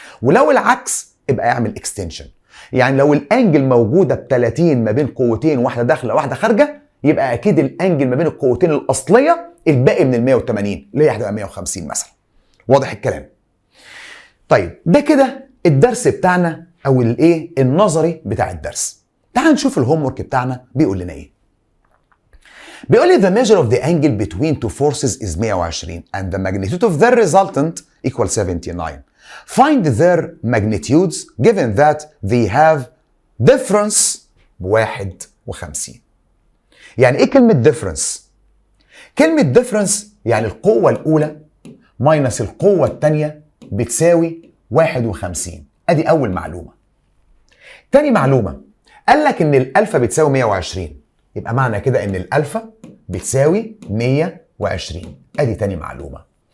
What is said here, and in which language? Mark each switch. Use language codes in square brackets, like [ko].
[ar] ولو العكس يبقى اعمل اكستنشن. يعني لو الانجل موجودة ب30 ما بين قوتين، واحدة داخلة واحدة خارجة، يبقى أكيد الانجل ما بين القوتين الأصلية الباقي من ال 180 اللي هي هتبقى 150 مثلا. واضح الكلام؟ طيب ده كده الدرس بتاعنا أو الإيه النظري بتاع الدرس. تعال نشوف الهوم ورك بتاعنا بيقول لنا ايه. بيقول لي [en] the measure of the angle between two forces is 120 and the magnitude of their resultant equals 79. Find their magnitudes given that they have difference ب51. [ar] يعني ايه كلمة difference؟ كلمة difference يعني القوة الأولى ماينس القوة الثانية بتساوي 51. ادي أول معلومة. تاني معلومة، قال لك ان الالفا بتساوي 120، يبقى معنى كده ان الالفا بتساوي 120. ادي تاني معلومه.